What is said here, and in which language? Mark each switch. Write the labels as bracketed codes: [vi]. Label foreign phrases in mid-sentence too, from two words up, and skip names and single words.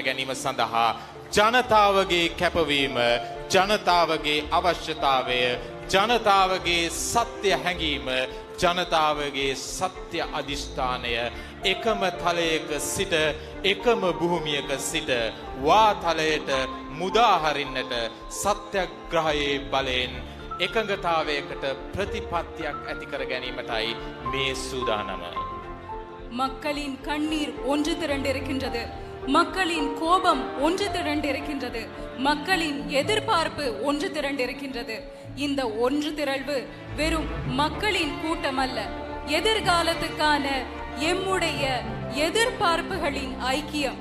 [si] ගැනීම සඳහා ජනතාවගේ කැපවීම ජනතාවගේ අවශ්‍යතාවය ජනතාවගේ සත්‍ය හැඟීම ජනතාවගේ සත්‍ය අධිෂ්ඨානය එකම තලයක සිට එකම භූමියක සිට වාතලයට මුදා හරින්නට සත්‍යග්‍රහයේ බලයෙන් එකඟතාවයකට ප්‍රතිපත්තියක් ඇති කර ගැනීමටයි මේ සූදානම. [ta] மக்களின் கண்ணீர் ஒன்று திரண்டிருக்கின்றது. மக்களின் கோபம் ஒன்று திரண்டிருக்கின்றது. மக்களின் எதிர்பார்ப்பு ஒன்று திரண்டிருக்கின்றது. இந்த ஒன்று திரள்வு வெறும் மக்களின் கூட்டம் அல்ல, எதிர்காலத்துக்கான எம்முடைய எதிர்பார்ப்புகளின் ஐக்கியம்.